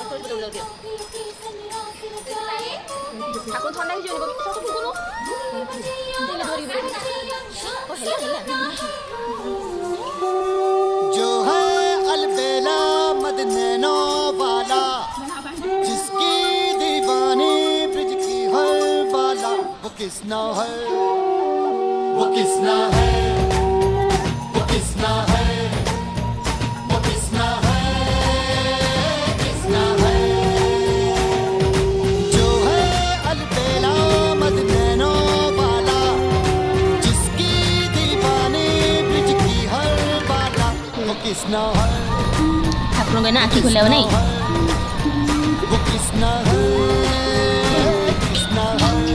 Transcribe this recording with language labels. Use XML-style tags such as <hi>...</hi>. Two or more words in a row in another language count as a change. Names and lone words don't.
<or>ଦୌଡ଼ି ଦିଅ ଠାକୁର ଥଣ୍ଡା ହେଇଯିବ ସତ ଫୁକୁନୁ ଧରିବେ</or> <hi>जो है अलबेला मदनैनो वाला जिसकी दीवानी ब्रिज की हर बाला वो किसना है वो किसना है वो किसना है वो किसना है किसना है जो है अलबेला मदनैनो वाला जिसकी दीवानी ब्रिज की हर बाला वो किसना है</hi> <or>ଠାକୁରଙ୍କ ଏଇନା ଆଖି ଖୋଲିବ ନାଇଁ</or> <hi>वो किसना है किसना है</hi>